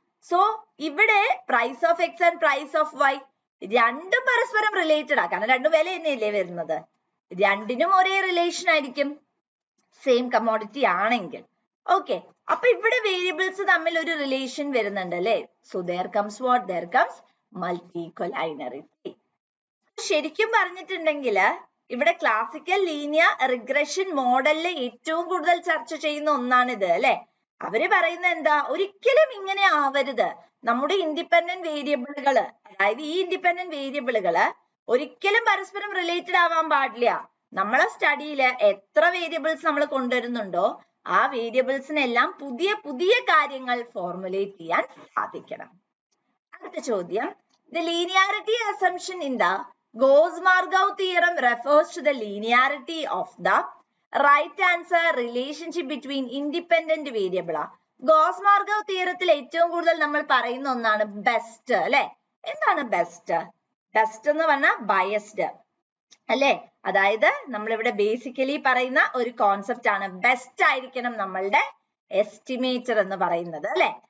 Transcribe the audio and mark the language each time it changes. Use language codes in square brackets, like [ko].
[ml] So ഇവിടെ price of X and price of Y രണ്ടും പരസ്പരം റിലേറ്റഡ് ആ, കാരണം രണ്ടു വില തന്നെയല്ലേ വരുന്നത്, രണ്ടിനും ഒരേ റിലേഷൻ ആയിരിക്കും സെയിം കമോഡിറ്റി ആണെങ്കിൽ. ഓക്കെ, അപ്പൊ ഇവിടെ വേരിയബിൾസ് തമ്മിൽ ഒരു റിലേഷൻ വരുന്നുണ്ട് അല്ലെ. [en] So there comes what? There comes multicollinearity. [ml] ശരിക്കും പറഞ്ഞിട്ടുണ്ടെങ്കിൽ ഇവിടെ ക്ലാസിക്കൽ ലീനിയർ റിഗ്രഷൻ മോഡലില് ഏറ്റവും കൂടുതൽ ചർച്ച ചെയ്യുന്ന ഒന്നാണിത് അല്ലെ. അവര് പറയുന്നത് എന്താ, ഒരിക്കലും ഇങ്ങനെ ആവരുത്. നമ്മുടെ ഇൻഡിപെൻഡന്റ് വേരിയബിളുകള്, അതായത് ഈ ഇൻഡിപെൻഡന്റ് വേരിയബിളുകള് ഒരിക്കലും പരസ്പരം റിലേറ്റഡ് ആവാൻ പാടില്ല. നമ്മളെ സ്റ്റഡിയില് എത്ര വേരിയബിൾസ് നമ്മൾ കൊണ്ടുവരുന്നുണ്ടോ ആ വേരിയബിൾസിനെല്ലാം പുതിയ പുതിയ കാര്യങ്ങൾ ഫോർമുലേറ്റ് ചെയ്യാൻ സാധിക്കണം. അടുത്ത ചോദ്യം, [en] the linearity assumption in the Gauss-Markov theorem refers to the linearity of the right answer relationship between independent variable. [ml] Gauss-Markov theorത്തിൽ ഏറ്റവും കൂടുതൽ നമ്മൾ പറയുന്ന ഒന്നാണ് ബെസ്റ്റ് അല്ലെ. എന്താണ് ബെസ്റ്റ്? ബെസ്റ്റ് എന്ന് പറഞ്ഞാൽ ബയസ്ഡ് അല്ലെ. അതായത് നമ്മളിവിടെ ബേസിക്കലി പറയുന്ന ഒരു കോൺസെപ്റ്റ് ആണ് ബെസ്റ്റ് ആയിരിക്കണം നമ്മളുടെ എസ്റ്റിമേറ്റർ എന്ന് പറയുന്നത് അല്ലെ.